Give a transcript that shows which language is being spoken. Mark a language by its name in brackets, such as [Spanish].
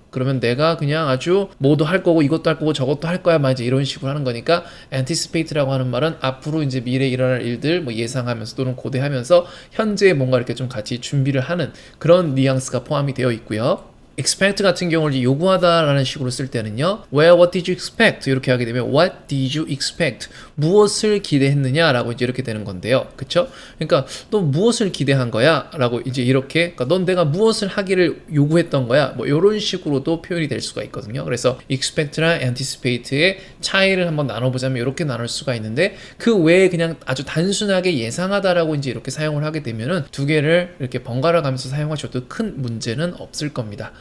[Korean] 그러면 내가 그냥 아주 뭐도 할 거고 이것도 할 거고 저것도 할 거야, 막 이제 이런 식으로 하는 거니까 anticipate라고 하는 말은 앞으로 이제 미래에 일어날 일들 뭐 예상하면서 또는 고대하면서 현재에 뭔가 이렇게 좀 같이 준비를 하는 그런 뉘앙스가 포함이 되어 있고요. expect 같은 경우를 요구하다라는 식으로 쓸 때는요, [English] Well, what did you expect? [Korean] 이렇게 하게 되면 [English] What did you expect? [Korean] 무엇을 기대했느냐라고 이제 이렇게 되는 건데요, 그쵸? 그러니까 너 무엇을 기대한 거야? 라고 이제 이렇게, 그러니까 넌 내가 무엇을 하기를 요구했던 거야? 뭐 이런 식으로도 표현이 될 수가 있거든요. 그래서 expect랑 anticipate의 차이를 한번 나눠보자면 이렇게 나눌 수가 있는데, 그 외에 그냥 아주 단순하게 예상하다라고 이제 이렇게 사용을 하게 되면은 두 개를 이렇게 번갈아 가면서 사용하셔도 큰 문제는 없을 겁니다.